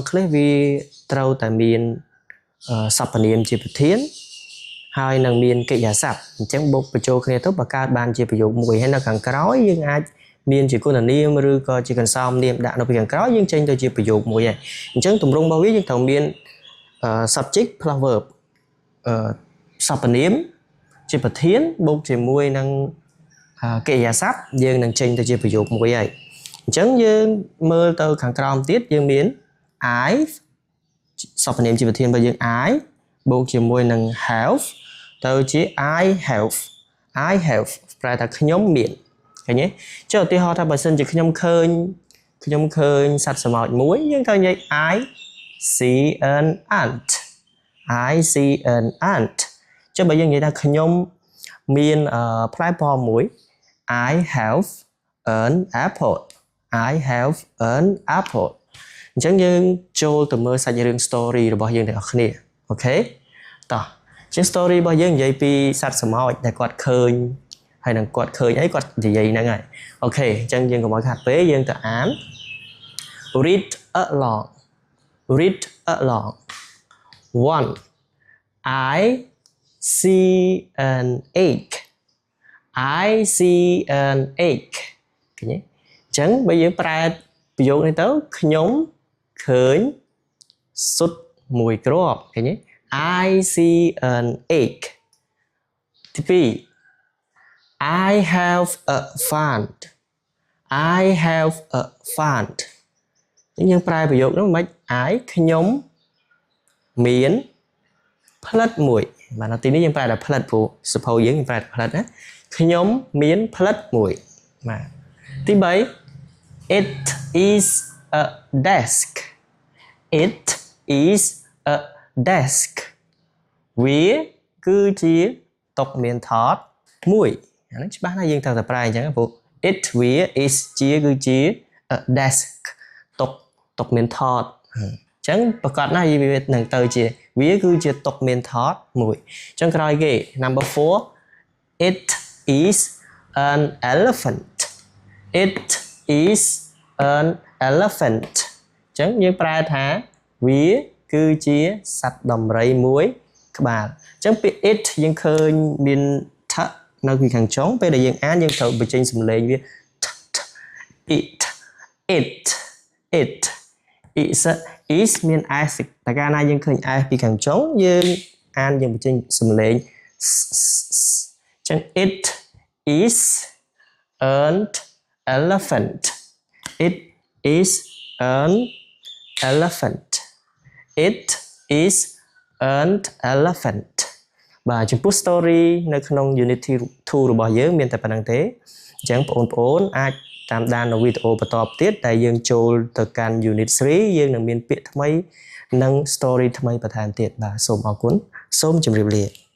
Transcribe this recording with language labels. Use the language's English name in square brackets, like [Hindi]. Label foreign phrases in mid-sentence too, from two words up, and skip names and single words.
[Khmer] គ្លេសវាត្រូវតែមានសព្វនាមជាប្រធានហើយនឹងមានកិរិយាសព្ទអញ្ចឹងបូកបញ្ចូលគ្នាទៅបង្កើតបានជាប្រយោគមួយហើយនៅខាងក្រោយយើងអាចមានជាគុណ នាមឬក៏ជាកន្សោមនាមដាក់នៅពីខាងក្រោយយើងចេញទៅជាប្រយោគមួយហើយអញ្ចឹងទម្រង់របស់វាយើងត្រូវ មាន [English] subject plus verb [Khmer] សព្វនាមជាប្រធានបូកជាមួយនឹងកិរិយាសព្ទ យើងនឹងចេញទៅជាប្រយោគមួយហើយអញ្ចឹងយើងមើលទៅខាងក្រោមទៀតយើងមាន I សព្វនាមជាប្រធានរបស់យើង I បូកជាមួយនឹង have ទៅជា [English] I have [Khmer] ប្រែថាខ្ញុំមានឃើញទេចុះឧទាហរណ៍ថាបើសិនជាខ្ញុំឃើញសត្វស្រមោចមួយយើងត្រូវនិយាយ [English] I see an ant [Khmer] ចុះបើយើងនិយាយថាខ្ញុំមានផ្លែប៉ោមមួយ [English] I have an apple [Khmer] អញ្ចឹងយើងចូលទៅមើលសាច់រឿង story របស់យើងទាំងអស់គ្នាអូខេតោះជា story របស់យើងនិយាយពីសត្វស្រមោចដែលគាត់ឃើញហើយនឹងគាត់ឃើញអីគាត់និយាយហ្នឹងហើយអូខេអញ្ចឹងយើងកុំឲ្យខាត់ពេលយើងទៅអាន [English] read along [Khmer] 1 [English] I see an egg [Khmer] ឃើញទេអញ្ចឹងបើយើងប្រែប្រយោគនេះទៅខ្ញុំឃើញស៊ុតមួយគ្រាប់ឃើញទេ [English] I see an egg [Khmer] ទី2 [English] I have a fund [Khmer] យើងប្រែប្រយោគនោះមិន I ខ្ញុំមានផ្លិតមួយបាទនៅទីនេះយើងប្រែថាផ្លិតព្រោះ suppose យើងប្រែថាផ្លិតណាខ្ញុំមានផ្លិតមួយបាទទី3 [English] It is a desk [Khmer] វាគឺជាតុមានថតមួយអាហ្នឹងច្បាស់ណាស់យើងត្រូវតែប្រែអញ្ចឹងព្រោះ it វា is គឺជា [English] a desk [Khmer] តុមានថតអញ្ចឹងប្រកាសណាស់វានឹងទៅជាវាគឺជាតុមានថតមួយអញ្ចឹងក្រោយគេ [English] number 4 it is an elephant [Khmer] អ ញ្ចឹងយើងប្រែថាវាគឺជាសត្វដំរីមួយក្បាលអញ្ចឹងពាក្យ it យើងឃើញមានថនៅពីខាងចុងពេលដែលយើងអានយើងត្រូវបញ្ចេញសំឡេងវា [English] it is [Khmer] មាន s តែកាលណាយើងឃើញ s ពីខាងចុងយើងអានយើងបញ្ចេញសំឡេងអញ្ចឹង [English] it is an elephant It is an [Khmer] elephant បាទចំពោះ story នៅក្នុង Unity 2របស់យើងមានតែប៉ុណ្្នឹងទេអញ្ចឹងបងប្អូនអាចតាមដាននៅវីដេអូបន្តទៀតដែលយើងចូលទៅកាន់ Unit 3យើងនឹងមានពាក្យថ្មីនិង story ថ្មីបន្ថែមទៀតបាទសូមអរគុណសូមជម្រាបលា